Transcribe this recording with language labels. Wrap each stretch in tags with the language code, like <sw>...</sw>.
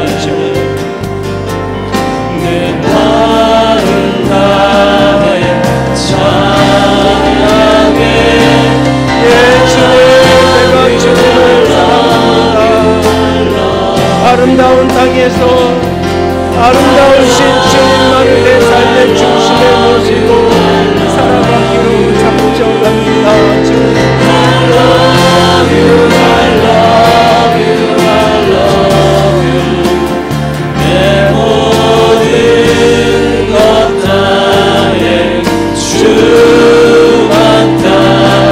<ko>주님 내 마음 나의 찬양에 주님을 사랑합니다. 아름다운 땅에서 아름다우신 주님만을 내 삶의 중심에 모시고 살아가기로 작정합니다.</ko> <en>주님 I love you, I love you, I love you.</en> <ko>내 모든 것 다해 주만 따라</ko>